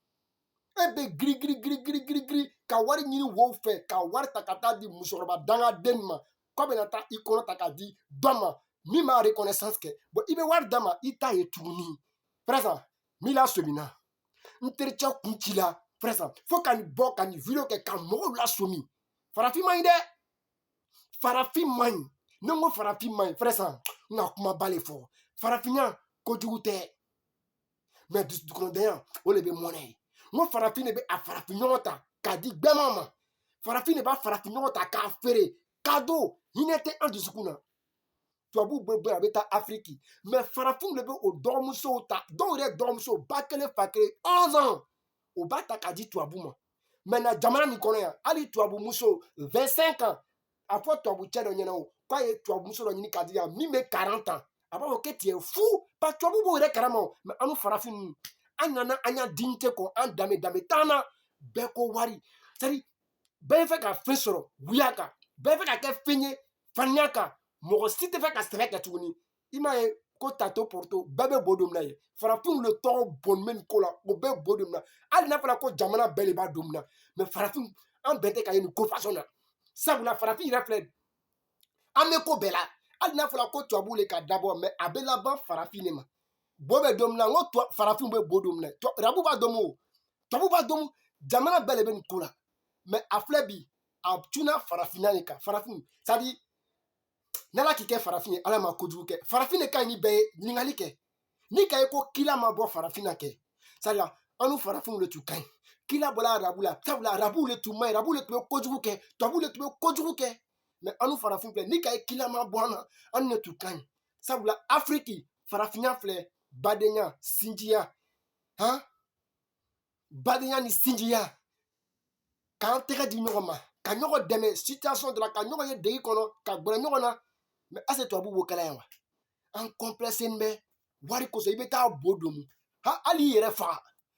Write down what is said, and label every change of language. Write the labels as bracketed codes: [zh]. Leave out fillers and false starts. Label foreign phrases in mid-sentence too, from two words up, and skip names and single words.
[bm] e bɛ giri ka wari ɲini wo fɛ ka wari ta ka taa di musokɔrɔba dangaden ma k'a bɛna taa i kɔnɔ ta ka di dɔ ma min b'a reconnaissance kɛ bon i bɛ wari d'a ma i t'a ye tuguni frère min la sɔmina n tericɛ kun ci la [fr] frère ça faut [bm] ka nin bɔ ka nin video kɛ ka mɔgɔw lasomi farafin man ɲi dɛ farafin man ɲi ne ko farafin man ɲi [fr] frère ça [bm] n ka kumaba le fɔ farafinya kojugu tɛ mais dusukɔnɔdenya o de bɛ mɔnɛ ye n ko farafin de bɛ a farafin ɲɔgɔn ta k'a di bɛɛma ma farafin de b'a farafin ɲɔgɔn ta k'a feere cadeau hinɛ tɛ an dusukun na tubabuw bɛ bɔ a bɛ taa afiriki mais farafinw de bɛ o dɔgɔmusow ta dɔw yɛrɛ dɔgɔmuso ba kelen fa kelen 11 ans o b'a ta k'a di tubabu ma maintenant jamana nin kɔnɔ yan hali tubabu muso 25 ans a fɔ tubabu cɛ dɔ ɲɛna o k'a ye tubabu muso dɔ ɲini k'a di yan min bɛ 40 ans a b'a fɔ [fr] que tu es fou parce que [bm] tubabu b'o yɛrɛ kalama o mais an farafin ninnu an nana an y'a dignité kɔ an danbe t'an na bɛɛ ko wari [fr] c'est à dire [bm] bɛɛ fɛ ka fɛn sɔrɔ wuya kan bɛɛ fɛ ka kɛ fɛn ye faniya kan mɔgɔ si tɛ fɛ ka sɛbɛ kɛ tuguni i m'a ye ko tato porto bɛɛ bɛ bo don min na ye farafinw le tɔgɔ bɔnnen bɛ nin ko la o bɛɛ bo don min na hali n'a fɔra ko jamana bɛɛ de b'a don min na mais farafin an bɛɛ tɛ ka ye nin ko fasɔn na sabula farafin yɛrɛ filɛ an bɛ ko bɛɛ la hali n'a fɔra ko tubabuw le ka dabɔ mais a bɛ laban farafin de ma bo bɛ don min na n ko farafin bɛ bo don min na arabu b'a dɔn o tubabu b'a dɔn jamana bɛɛ de bɛ nin ko la mais a filɛ bi a tuna farafinna de kan farafin [fr] c'est à dire [bm] n'ala k'i kɛ farafin ye ala ma kojugu kɛ farafin de ka ɲi ni bɛɛ ye ɲininkali kɛ ni ka ye ko kila ma bɔ farafin na kɛ [fr] c'est à dire [bm] an farafinw de tun ka ɲi kila bɔla arabu la sabula arabuw de tun man ɲi arabuw de tun bɛ kojugu kɛ tubabuw de tun bɛ kojugu kɛ mais an farafin filɛ ni ka ye kila ma bɔ an na an de tun ka ɲi sabula afiriki farafinya filɛ badenya sinjiya badenya ni sinjiya k'an tɛgɛ di ɲɔgɔn ma ka ɲɔgɔn dɛmɛ situation dɔ la ka ɲɔgɔn ye degi kɔnɔ ka gbɛrɛ ɲɔgɔn na mais ase tubabu b'o kɛla yan wa an complexe bɛ wari kosɔn i bɛ taa bo don hali i yɛrɛ faga